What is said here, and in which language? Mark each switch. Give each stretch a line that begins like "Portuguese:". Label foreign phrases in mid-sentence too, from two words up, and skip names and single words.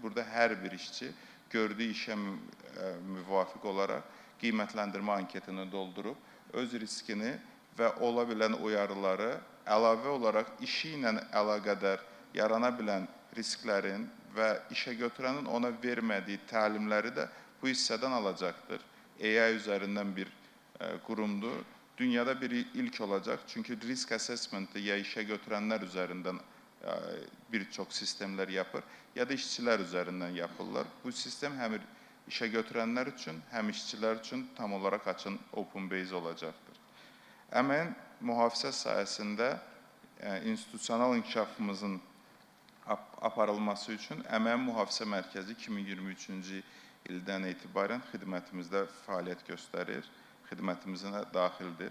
Azerbaijani: Burada hər bir işçi gördüyü işə müvafiq olaraq qiymətləndirmə anketini doldurub, öz riskini və ola bilən uyarıları əlavə olaraq işi ilə əlaqədar yarana bilən risklərin və işə götürənin ona vermədiyi təlimləri də bu hissədən alacaqdır. AI üzərindən bir qurumdur. Dünyada bir ilk olacaq. Çünki
English: risk assessment-
Azerbaijani: i ya işə götürənlər üzərindən bir çox sistemlər yapır, ya da işçilər üzərindən yapırlar. Bu sistem həm işə götürənlər üçün, həm işçilər üçün tam olaraq açın
English: open base
Azerbaijani: olacaqdır. Əməyin mühafizə sayəsində institusional inkişafımızın aparılması üçün Əməyin Mühafizə Mərkəzi 2023-cü ildən etibarən xidmətimizdə fəaliyyət göstərir, xidmətimizə daxildir.